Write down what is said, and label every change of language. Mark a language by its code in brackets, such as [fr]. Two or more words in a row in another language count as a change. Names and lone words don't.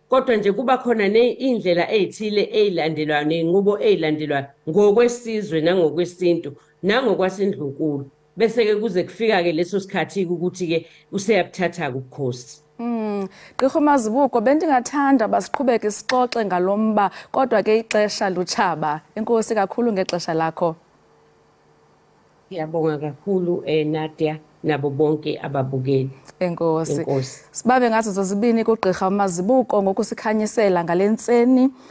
[zu] Kodwa nje kuba khona indlela ezithile ezilandelwayo nenqubo ezilandelwayo ngokwesizwe nangokwesintu nangokwasendlunkulu, bese ke kuze kufika ke leso sikhathi ukuthi ke useyabuthatha ukukhosi. [xh] Gqirha Mazibuko, bendingathanda basiqhubeke sixoxe ngalomba, kodwa ke ixesha lutshaba. Enkosi kakhulu ngexesha lakho. [zu] Ngiyabonga kakhulu Nadia nabo bonke ababukeli. [xh] Enkosi. Sibabe ngazo zozibini kuGqirha Mazibuko ngokusikhanyisela ngalentseni.